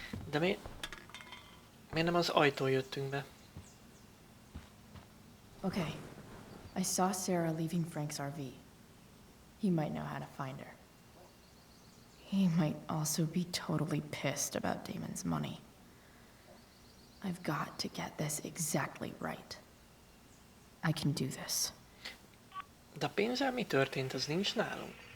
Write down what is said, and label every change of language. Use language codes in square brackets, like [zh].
[hu] De miért nem az ajtón jöttünk be? [en] Okay. I saw Sarah leaving Frank's RV. He might know how to find her. He might also be totally pissed about Damon's money. I've got to get this exactly right. I can do this. [hu] De a pénzzel mi történt, az nincs nálunk.